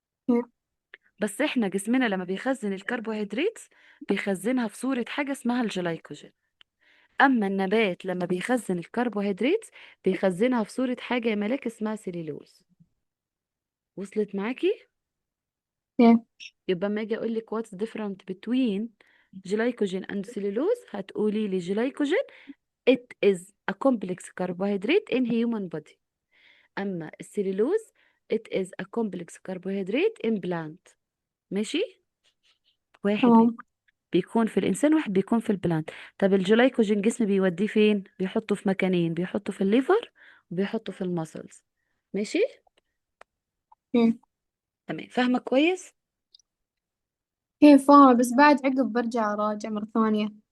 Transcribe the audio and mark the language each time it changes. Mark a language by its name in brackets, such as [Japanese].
[Arabic] اوكي. بس احنا جسمنا لما بيخزن الكربوهيدرات بيخزنها في صورة حاجة اسمها الجلايكوجين. اما النبات لما بيخزن الكربوهيدرات بيخزنها في صورة حاجة يا ملاك اسمها سيلولوز. وصلت معاكي؟ اوكي. يبقى ما اجي اقول لك [English] what's different between glycogen and cellulose [Arabic] هتقولي لي [English] glycogen it is a complex carbohydrate in human body. [Arabic] أما السليلوز [English] it is a complex carbohydrate in plant. [Arabic] ماشي. واحد تمام. بيكون في الإنسان، واحد بيكون في البلانت. طب الجلايكوجين جسم بيوديه فين؟ بيحطه في مكانين، بيحطه في الليفر وبيحطه في المسلز. ماشي. اوكي. تمام، فاهمة كويس. كيف فاهمة، بس بعد عقب برجع أراجع مرة ثانية.